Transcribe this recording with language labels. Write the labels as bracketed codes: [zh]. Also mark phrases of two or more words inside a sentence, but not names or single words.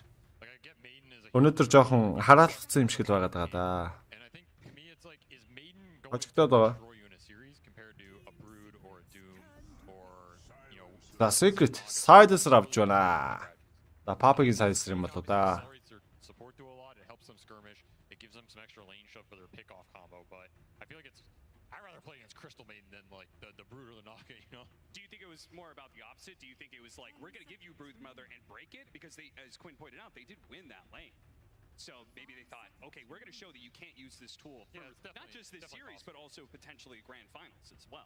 [mn] Өнөөдөр жоохон хараалцсан юм шиг л байгаад байгаа да. Очигдоод байгаа. За Secret Sides авч байна. За Papaгийн Sides юм болоо да. [en] Crystal Maiden than like the Brood or the Naga, you know? Do you think it was more about the opposite? Do you think it was like, we're going to give you Brood Mother and break it? Because they, as Quinn pointed out, they did win that lane. So maybe they thought, okay, we're going to show that you can't use this tool for not just this series, but also potentially grand finals as well.